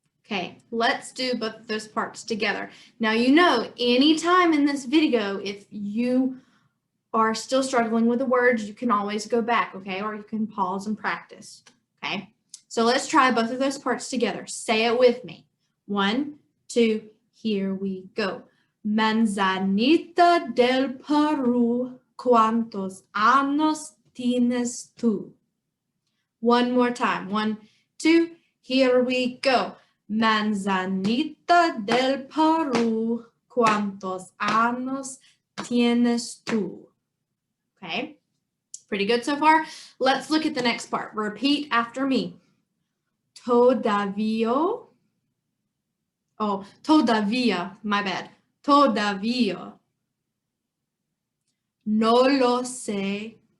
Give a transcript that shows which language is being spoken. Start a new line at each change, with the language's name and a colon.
English: Okay, let's do both of those parts together. Now, you know, anytime in this video, if you are still struggling with the words, you can always go back, okay? Or you can pause and practice, okay? So let's try both of those parts together. Say it with me. 1, 2, here we go.
Spanish: Manzanita del Peru, ¿cuántos años tienes tú?
English: One more time. 1, 2, here we go.
Spanish: Manzanita del Perú, ¿cuántos años tienes tú?
English: Okay, pretty good so far. Let's look at the next part. Repeat after me. Todavía. Oh, todavía, my bad. Todavía.
Spanish: No lo sé.